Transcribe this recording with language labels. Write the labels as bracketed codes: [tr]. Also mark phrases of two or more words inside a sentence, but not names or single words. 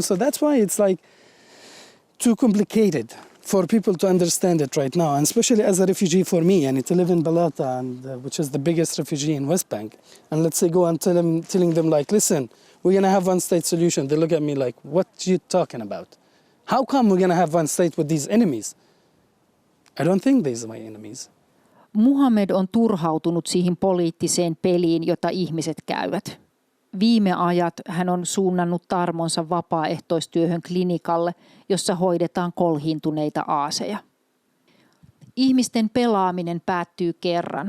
[en] So that's why it's like too complicated for people to understand it right now, and especially as a refugee for me, and to live in Balata, and which is the biggest refugee in West Bank. And let's say go and telling them like, listen, we're gonna have one state solution. They look at me like, what are you talking about? How come we're gonna have one state with these enemies? I don't think these are my enemies. [fi] Mohammed on turhautunut siihen poliittiseen peliin, jota ihmiset käyvät. Viime ajat hän on suunnannut tarmonsa vapaaehtoistyöhön klinikalle, jossa hoidetaan kolhiintuneita aaseja. Ihmisten pelaaminen päättyy kerran.